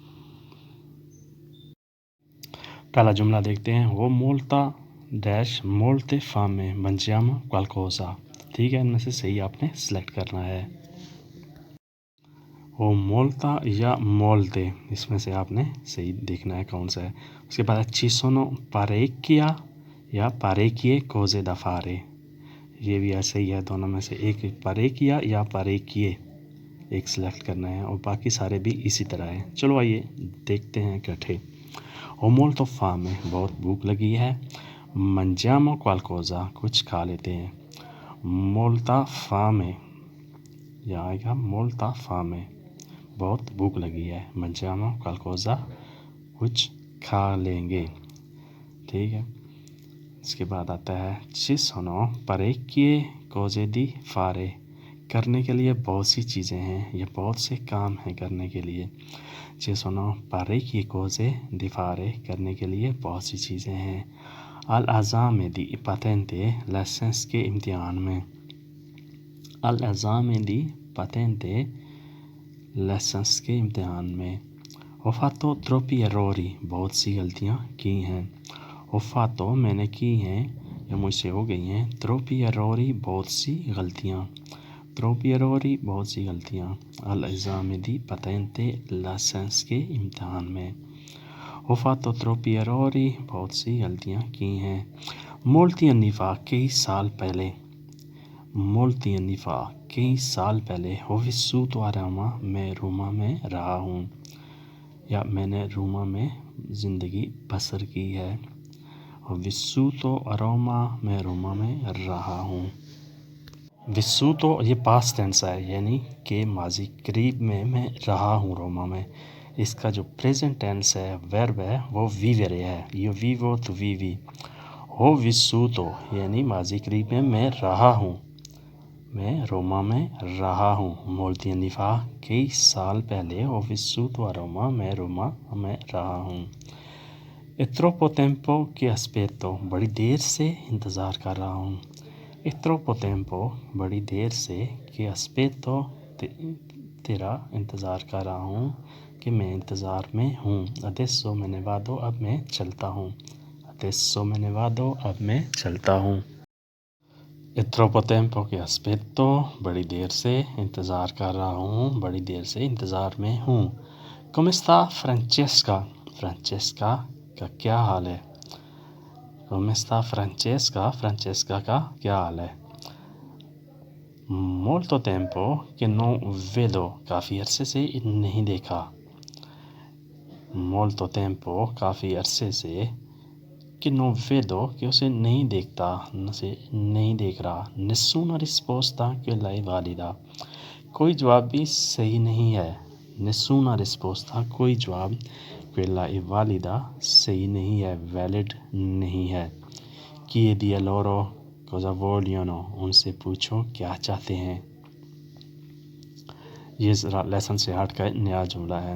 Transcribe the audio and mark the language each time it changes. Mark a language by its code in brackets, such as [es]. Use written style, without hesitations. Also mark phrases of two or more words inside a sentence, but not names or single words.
[ur] پہلا جملہ دیکھتے ہیں، وہ [it] molta dash molte fame mangiamo qualcosa. [ur] ٹھیک ہے، ان میں سے صحیح آپ نے سلیکٹ کرنا ہے۔ وہ مولتا یا مولتے، اس میں سے آپ نے صحیح دیکھنا ہے کون سا ہے۔ اس کے بعد [it] ci sono parecchia یا parecchie cose da fare، [ur] یہ بھی ایسے ہی ہے، دونوں میں سے ایک parecchia یا parecchie ایک سلیکٹ کرنا ہے اور باقی سارے بھی اسی طرح ہیں۔ چلو آئیے دیکھتے ہیں اکٹھے۔ [it] ho molto fame، [ur] بہت بھوک لگی ہے۔ [it] mangiamo qualcosa، [ur] کچھ کھا لیتے ہیں۔ [it] molta fame، [ur] یہاں آئے گا [it] molta fame، [ur] بہت بھوک لگی ہے۔ [it] mangiamo qualcosa، [ur] کچھ کھا لیں گے۔ ٹھیک ہے، اس کے بعد آتا ہے [it] ci sono parecchie cose da fare، [ur] کرنے کے لیے بہت سی چیزیں ہیں یا بہت سے کام ہیں کرنے کے لیے۔ [it] ci sono parecchie cose da fare، [ur] کرنے کے لیے بہت سی چیزیں ہیں۔ [it] all'esame di patente، [ur] لائسنس کے امتحان میں۔ [it] all'esame di patente، [ur] لائسنس کے امتحان میں۔ [it] ho fatto troppi errori، [ur] بہت سی غلطیاں کی ہیں۔ [it] ho fatto، [ur] میں نے کی ہیں یا مجھ سے ہو گئی ہیں۔ [it] troppi errori، [ur] بہت سی غلطیاں۔ [it] troppi errori، [ur] بہت سی غلطیاں۔ [it] all'esame di patente، [ur] لائسنس کے امتحان میں۔ [it] ho fatto troppi errori، [ur] بہت سی غلطیاں کی ہیں۔ [it] molti anni fa، [ur] کئی سال پہلے۔ [it] molti anni fa، [ur] کئی سال پہلے۔ [it] ho vissuto a Roma، [ur] میں روما میں رہا ہوں یا میں نے روما میں زندگی بسر کی ہے۔ [it] ho vissuto a Roma، [ur] میں روما میں رہا ہوں۔ vissuto یہ [en] past tense [ur] ہے، یعنی کہ ماضی قریب میں رہا ہوں روما میں۔ اس کا جو [en] present tense [ur] ہے، verb ہے، وہ vivere ہے۔ [it] io vivo tu vivi۔ ho vissuto [ur] یعنی ماضی قریب میں رہا ہوں، میں روما میں رہا ہوں۔ [it] molti anni fa، [ur] کئی سال پہلے۔ [it] ho vissuto a Roma، [ur] میں روما میں رہا ہوں۔ [it] è troppo tempo che aspetto، [ur] بڑی دیر سے انتظار کر رہا ہوں۔ [it] è troppo tempo، [ur] بڑی دیر سے، [it] che aspetto، [ur] تیرا انتظار کر رہا ہوں کہ میں انتظار میں ہوں۔ [it] adesso me ne vado، [ur] اب میں چلتا ہوں۔ [it] adesso me ne vado، [ur] اب میں چلتا ہوں۔ [it] è troppo tempo che aspetto، [ur] بڑی دیر سے انتظار کر رہا ہوں، بڑی دیر سے انتظار میں ہوں۔ [it] come sta Francesca، [ur] فرانچیسکا کا کیا حال ہے؟ [it] come sta Francesca، [ur] فرانچیسکا کا کیا حال ہے؟ [it] molto tempo che non vedo، [ur] کافی عرصے سے نہیں دیکھا۔ [it] molto tempo، [ur] کافی عرصے سے، کہ [it] non vedo، [ur] کہ اسے نہیں دیکھتا، اسے نہیں دیکھ رہا۔ [it] nessuna risposta quella è valida، [ur] کوئی جواب بھی صحیح نہیں ہے۔ [it] nessuna risposta، [ur] کوئی جواب، [it] quella è valida، [ur] صحیح نہیں ہے، valid نہیں ہے۔ [it] chiedi a loro cosa vogliono، [ur] ان سے پوچھو کیا چاہتے ہیں۔ یہ ذرا لیسن سے ہٹ کا نیا جملہ ہے۔